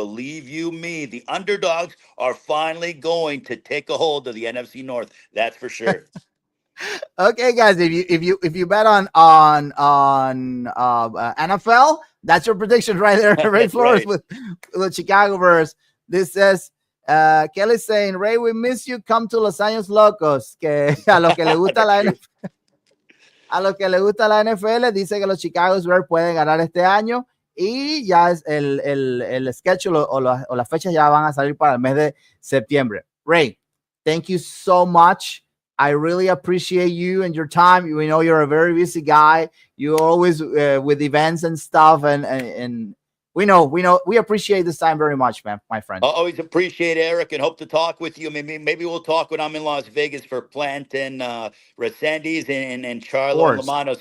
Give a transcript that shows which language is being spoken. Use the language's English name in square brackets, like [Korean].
[English] Believe you me, the underdogs are finally going to take a hold of the NFC North. That's for sure. Okay, guys, if you bet on NFL, that's your prediction right there. Ray Flores with the Chicago Bears. This says Kelly's saying, Ray, we miss you. Come to Los Años Locos. [Spanish] Que a lo que le gusta la NFL. A lo que le gusta la NFL, dice que los Chicago Bears pueden ganar este año y ya es el schedule o las fechas ya van a salir para el mes de septiembre. [English] Ray, thank you so much. I really appreciate you and your time. We know you're a very busy guy. You're always with events and stuff, and we appreciate this time very much, man, my friend. I always appreciate Eric and hope to talk with you. Maybe we'll talk when I'm in Las Vegas for Plant and Resendiz and Charlo and Lamano.